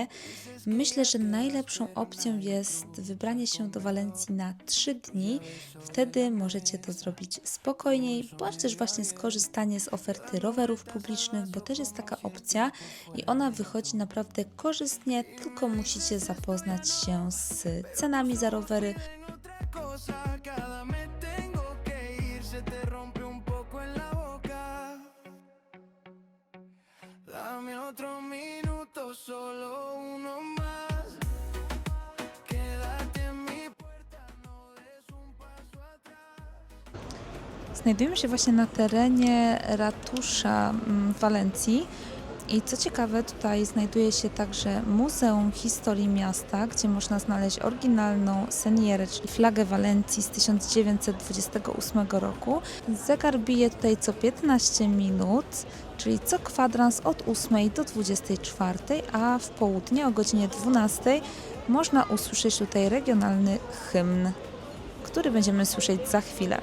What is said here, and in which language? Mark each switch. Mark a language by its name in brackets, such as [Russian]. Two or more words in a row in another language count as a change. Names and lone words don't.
[Polish] Myślę, że najlepszą opcją jest wybranie się do Walencji na 3 dni. Wtedy możecie to zrobić spokojniej, bądź też właśnie skorzystanie z oferty rowerów publicznych, bo też jest taka opcja i ona wychodzi naprawdę korzystnie, tylko musicie zapoznać się z cenami za rowery. [Spanish] cosa, cada mes tengo que ir, se te rompe un poco en la boca. Dame otro minuto, solo uno más. Quédate en mi puerta, no des un paso atrás. [Polish] Znajdujemy się właśnie na terenie ratusza w Walencji. I co ciekawe, tutaj znajduje się także Muzeum Historii Miasta, gdzie można znaleźć oryginalną senierę, czyli flagę Walencji z 1928 roku. Zegar bije tutaj co 15 minut, czyli co kwadrans od 8 do 24, a w południe o godzinie 12 można usłyszeć tutaj regionalny hymn, który będziemy słyszeć za chwilę.